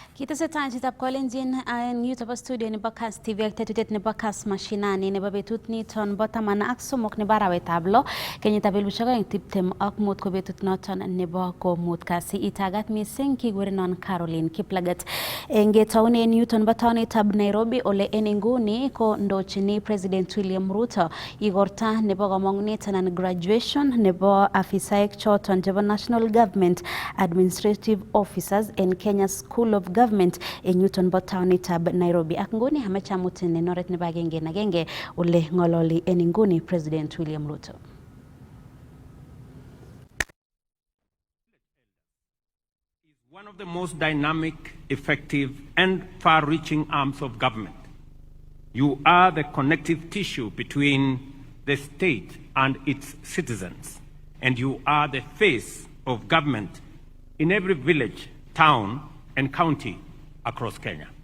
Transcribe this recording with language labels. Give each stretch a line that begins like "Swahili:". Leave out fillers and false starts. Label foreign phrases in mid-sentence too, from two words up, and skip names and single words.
Kalenjin: Ketesetai chitab kolenjin en yutobo studio nebo Kass TV ak tetutyet nebo Kass Mashinani nebo betut niton bo taman ak somok nebo arawetab lo kenyitab 2025 ko betut noton nebo komut kasi itagat missing kikurenon Caroline Kiplagat. Ngetounen yuton bo taonitab Nairobi ole en inguni ko ndochini President William Ruto igorta nebo kamong'unet anan graduation nebo afisaek choton chebo National Government Administrative Officers en Kenya School of Government en yuton bo taonitab Nairobi. Ak nguni amache amutin en oret nebo agenge ole ng'ololi en inguni President William Ruto.
English: Is one of the most dynamic, effective, and far-reaching arms of government. You are the connective tissue between the state and its citizens, and you are the face of government in every village, town, and county across Kenya.